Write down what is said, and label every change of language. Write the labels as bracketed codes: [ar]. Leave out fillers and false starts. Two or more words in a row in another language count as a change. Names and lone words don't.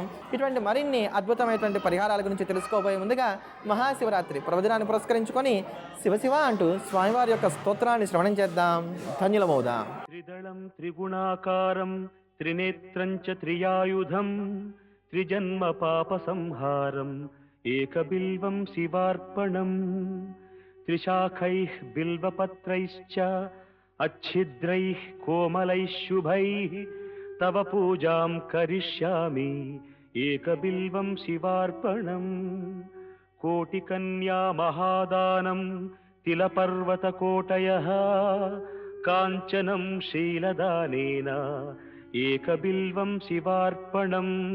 [te] ఇటువంటి మరిన్ని అద్భుతమైనటువంటి పరిహారాల గురించి తెలుసుకోబోయే ముందుగా మహాశివరాత్రి పర్వదినాన్ని పురస్కరించుకొని శివశివ అంటూ స్వామివారి యొక్క స్తోత్రాన్ని శ్రవణం చేద్దాం, ధన్యులమవుదాం. [sa] త్రిదళం త్రిగుణాకారం త్రినేత్రం చ త్రియాయుధం త్రిజన్మ పాప సంహారం ఏకబిల్వం శివార్పణం త్రిశాఖైః బిల్వపత్రైశ్చ अच्छिद्रैः कोमलैः शुभैः तव पूजां करिष्यामि एकबिल्वं शिवार्पणम् कोटिकन्या महादानं तिलपर्वतकोटयः काञ्चनं शीलदानेन एकबिल्वं शिवार्पणम्